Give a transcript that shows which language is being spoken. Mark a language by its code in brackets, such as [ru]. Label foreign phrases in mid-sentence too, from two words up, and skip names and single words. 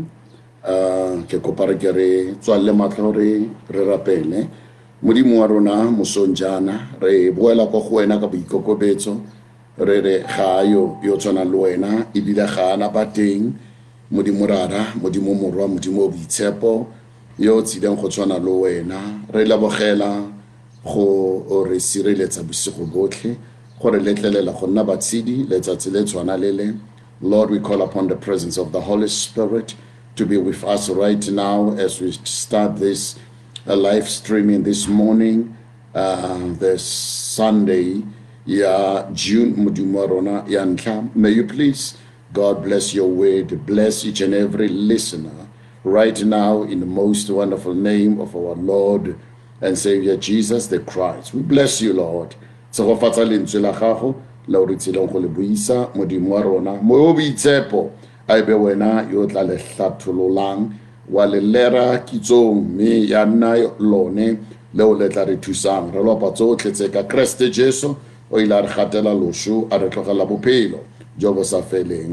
[tn] Ke kopa re ke re tswalle matlho re rapele modimo wa rona mosong jaana re boela go go wena ka boikokobetso re re ga yo tshwana le wena ebile ga ana ba teng modimo rara modimo morwa modimo boitshepo yo tsideng go tshwana le wena re lebogela go re sireletsa bosigo botlhe gore letlelela go nna batshedi letsatsi le tshwana le le. [en] Lord, we call upon the presence of the Holy Spirit to be with us right now as we start this live streaming this morning, this Sunday, June [tn] Mudimarona Yanka. [en] May you please, God bless your word, bless each and every listener right now in the most wonderful name of our Lord and Savior Jesus the Christ. We bless you, Lord. [tn] Tsegofatsa lentswe la gago la re tsileng go le buisa modimo wa rona mo boitshepo a be wena yo tla le hlathololang wa le lera kitsong me ya nna lone leo le tla re thusang re lopa tsotlhe tse ka Kriste Jesu o ile a re gatela loso a re tlogela bophelo jo bo sa feleng.